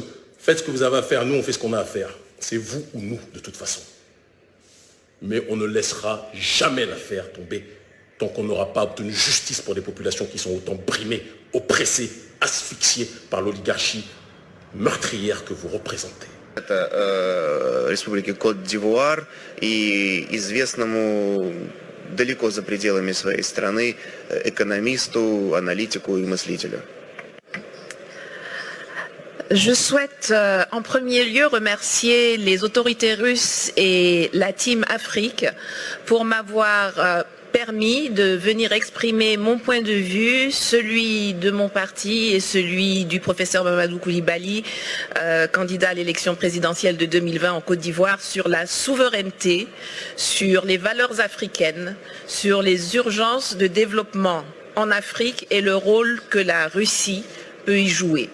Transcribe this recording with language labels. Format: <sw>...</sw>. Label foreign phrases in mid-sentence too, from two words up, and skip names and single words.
<fr>Faites ce que vous avez à faire, nous on fait ce qu'on a à faire. C'est vous ou nous, de toute façon. Mais on ne laissera jamais l'affaire tomber tant qu'on n'aura pas obtenu justice pour des populations qui sont autant brimées, oppressées, asphyxiées par l'oligarchie meurtrière que vous représentez.</fr> <ru>Это Республики Кот-д'Ивуар и известному далеко за пределами своей страны экономисту, аналитику и мыслителю.</ru> <fr>Je souhaite en premier lieu remercier les autorités russes et la Team Afrique pour m'avoir permis de venir exprimer mon point de vue, celui de mon parti et celui du professeur Mamadou Koulibaly, candidat à l'élection présidentielle de 2020 en Côte d'Ivoire, sur la souveraineté, sur les valeurs africaines, sur les urgences de développement en Afrique et le rôle que la Russie peut y jouer.</fr>